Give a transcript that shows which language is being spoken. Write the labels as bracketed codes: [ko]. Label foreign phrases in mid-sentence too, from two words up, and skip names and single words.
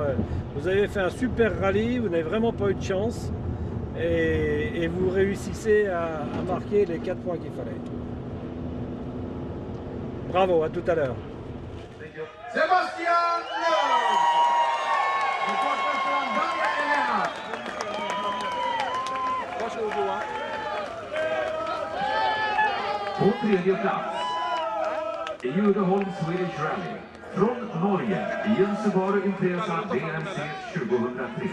[fr] Vous avez fait un super rallye. Vous n'avez vraiment pas eu de chance. Et vous réussissez à marquer les 4 points qu'il fallait. Bravo, à tout à l'heure. Sébastien Loeb. [sv] På tredje plats, Judeholm Swedish Rally. Från Norge, Jensebaro Impresa DMC 2003.